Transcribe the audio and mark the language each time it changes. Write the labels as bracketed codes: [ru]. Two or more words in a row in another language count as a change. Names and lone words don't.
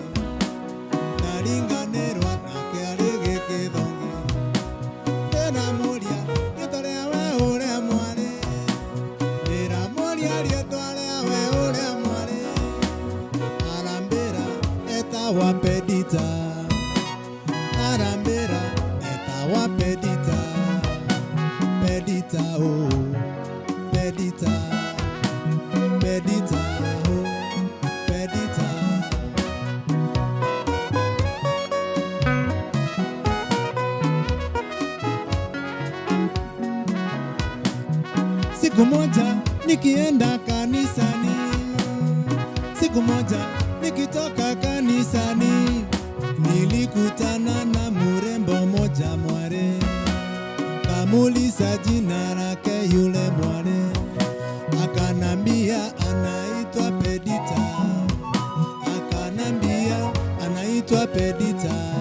[ki] ndaringanirwa nake ari gikithongi ndina muria ritoria we uria mwari ndina muria ritoria we uria mwari arambira etawa pedita arambira etawa pedita pedita oh pedita pedita oh pedita [sw] siku moja nikienda kanisani siku moja nikitoka kanisani nilikutana na murembo moja mware kamuliza jina lake yule mware akanambia anaitwa Pedita akanambia anaitwa Pedita